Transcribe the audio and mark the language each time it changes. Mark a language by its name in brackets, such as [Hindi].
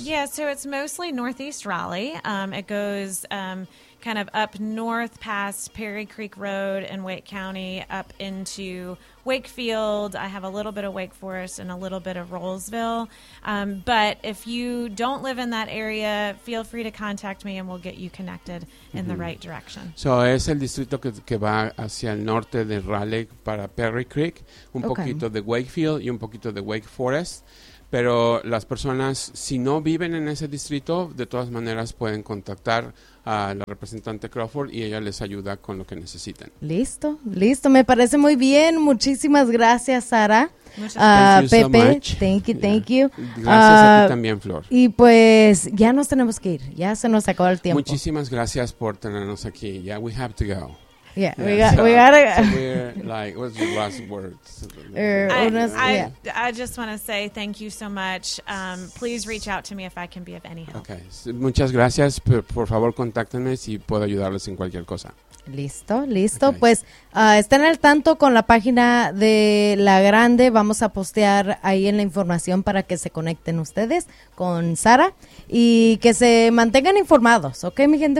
[English] Yeah, so it's mostly Northeast Raleigh. It goes kind of up north past Perry Creek Road in Wake County, up into Wakefield. I have a little bit of Wake Forest and a little bit of Rollsville. But if you don't live in that area, feel free to contact me and we'll get you connected in the right direction. [Spanish] So es el distrito que va hacia el norte de Raleigh para Perry Creek, un poquito de Wakefield y un poquito de Wake Forest. Pero las personas, si no viven en ese distrito, de todas maneras pueden contactar a la representante Crawford y ella les ayuda con lo que necesiten. Listo, listo. Me parece muy bien. Muchísimas gracias, Sara. Pepe, [English] thank you. [Spanish] Gracias a ti también, Flor. Y pues ya nos tenemos que ir. Ya se nos acabó el tiempo. Muchísimas gracias por tenernos aquí. [English] Yeah, we have to go. I just want to say thank you so much. Please reach out to me if I can be of any help. [Spanish] Okay. Muchas gracias. Por favor, contáctenme si puedo ayudarles en cualquier cosa. Listo, listo. [English] Okay. [Spanish] Pues estén al tanto con la página de La Grande. Vamos a postear ahí en la información para que se conecten ustedes con Sara y que se mantengan informados, ¿ok, mi gente?